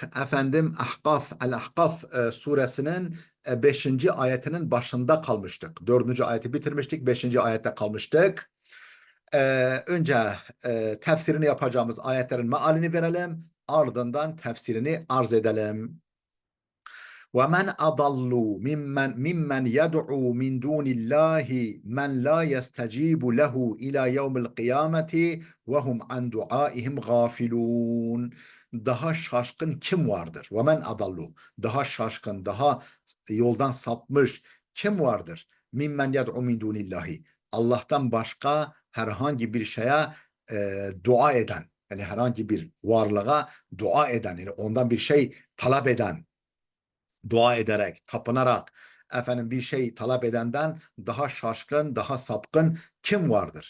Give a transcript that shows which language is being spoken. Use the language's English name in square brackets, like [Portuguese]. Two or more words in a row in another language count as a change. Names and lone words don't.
[Turkish] Efendim El-Ahkaf suresinin 5. ayetinin başında kalmıştık. 4. ayeti bitirmiştik, 5. ayette kalmıştık. Önce tefsirini yapacağımız ayetlerin mealini verelim, ardından tefsirini arz edelim. [Arabic] وَمَنْ أَضَلُّ مِمَّنْ يَدْعُو مِنْ دُونِ اللّٰهِ مَنْ لَا يَسْتَجِيبُ لَهُ إِلَى يَوْمِ الْقِيَامَةِ وَهُمْ عَنْ دُعَائِهِمْ غَافِلُونَ. [Turkish] Daha şaşkın kim vardır? [Arabic] وَمَنْ أَضَلُّ. [Turkish] Daha şaşkın, daha yoldan sapmış kim vardır? [Arabic] مِمَّنْ يَدْعُو مِنْ دُونِ اللّٰهِ. [Turkish] Allah'tan başka herhangi bir şeye dua eden, yani herhangi bir varlığa dua eden, yani ondan bir şey talep eden, dua ederek, tapınarak bir şey talep edenden daha şaşkın, daha sapkın kim vardır?